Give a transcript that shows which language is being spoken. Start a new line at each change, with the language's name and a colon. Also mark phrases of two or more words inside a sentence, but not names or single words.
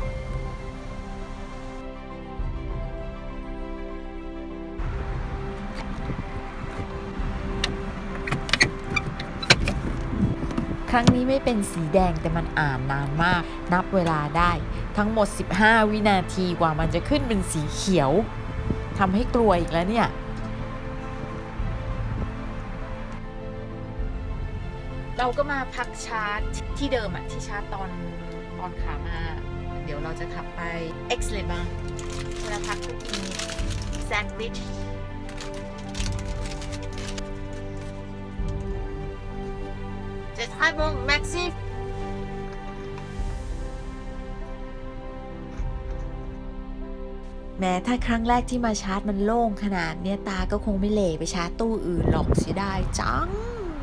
Thai: ครั้งนี้ไม่เป็นสีแดงแต่มันอ่านนานมาก นับเวลาได้ทั้งหมด15วินาทีกว่ามันจะขึ้นเป็นสีเขียวทำให้กลัวอีกแล้วเนี่ย เราก็มาพักชาร์จที่เดิมอะที่ชาร์จตอนขามาเดี๋ยวเราจะขับไป X เลยบ้างเวลาพักก็กินแซนด์วิช
French: C'est très bon, merci.
Thai: แม้ถ้าครั้งแรกที่มาชาร์จมันโล่งขนาดเนี้ยตาก็คงไม่เหล่ไปชาร์จตู้อื่นหรอกเสียดายจัง